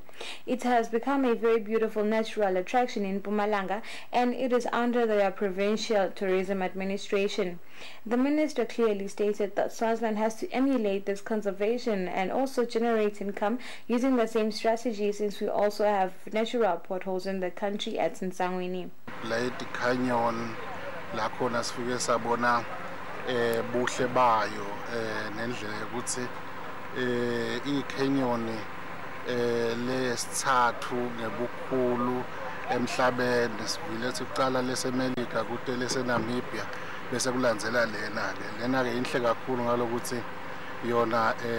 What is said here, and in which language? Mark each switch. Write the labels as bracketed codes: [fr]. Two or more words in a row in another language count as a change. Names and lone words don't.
[en] It has become a very beautiful natural attraction in Mpumalanga, and it is under the Provincial Tourism Administration. The minister clearly stated that Swaziland has to emulate this conservation and also generate income using the same strategy, since we also have natural potholes in the country at Nsangweni. [ss] Blyde Canyon lakhona sifike sabona buhle bayo nendlela ukuthi icanyon lesithathu ngebukhulu emhlabeni sivile siqala lesemelika kude leseNamibia bese kulandzela lena ke inhle kakhulu ngalokuthi yona